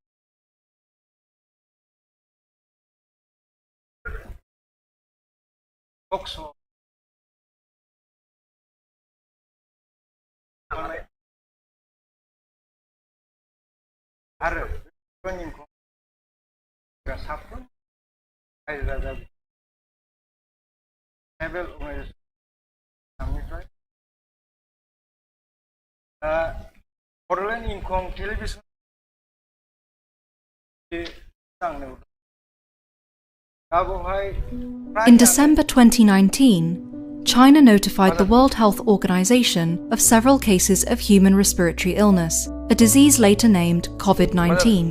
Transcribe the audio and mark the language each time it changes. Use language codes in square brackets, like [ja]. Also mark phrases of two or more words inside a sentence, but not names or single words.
[en] talk show' [brx] आरो बड'लेण्ड इंखं साफ्रोम रायजो राजा ट्राइबेल अर्गानाइजेसननिफ्राय बड'लेण्ड इंखं टेलिभिजन [en] In December 2019, China notified the World Health Organization of several cases of human respiratory illness, a disease later named COVID-19.